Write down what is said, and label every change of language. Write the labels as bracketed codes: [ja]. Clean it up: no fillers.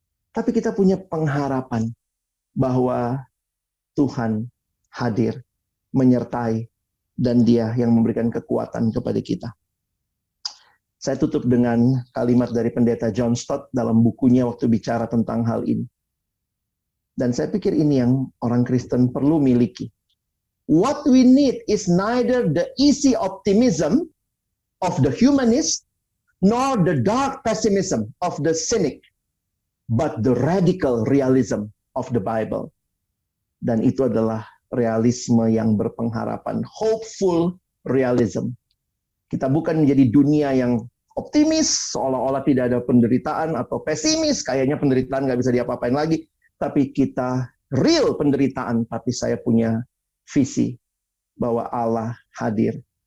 [id] Tapi kita punya pengharapan bahwa Tuhan hadir, menyertai, dan Dia yang memberikan kekuatan kepada kita. Saya tutup dengan kalimat dari pendeta John Stott dalam bukunya waktu bicara tentang hal ini. Dan saya pikir ini yang orang Kristen perlu miliki. [en] What we need is neither the easy optimism of the humanist nor the dark pessimism of the cynic, but the radical realism of the Bible. [id] Dan itu adalah realisme yang berpengharapan, [en] hopeful realism. [id] Kita bukan menjadi dunia yang optimis, seolah-olah tidak ada penderitaan, atau pesimis, kayaknya penderitaan nggak bisa diapa-apain lagi. Tapi kita real penderitaan, tapi saya punya visi bahwa Allah hadir.